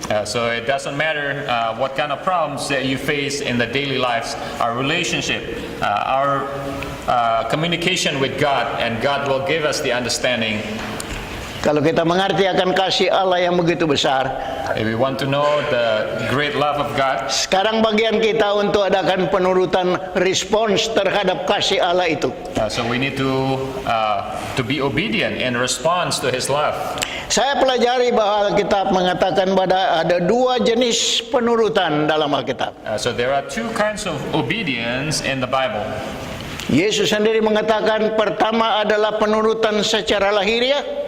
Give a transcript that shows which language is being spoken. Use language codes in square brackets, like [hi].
[en] So it doesn't matter what kind of problems that you face in the daily lives, our relationship, our communication with God, and God will give us the understanding. [id] Kalau kita mengerti akan kasih Allah yang begitu besar, [en] If we want to know the great love of God, [id] sekarang bagian kita untuk adakan penurutan respons terhadap kasih Allah itu. [en] so we need to be obedient in response to His love. [id] Saya pelajari bahwa Alkitab mengatakan pada ada dua jenis penurutan dalam Alkitab. [en] So there are two kinds of obedience in the Bible. [id] Yesus sendiri mengatakan pertama adalah penurutan secara lahiriah,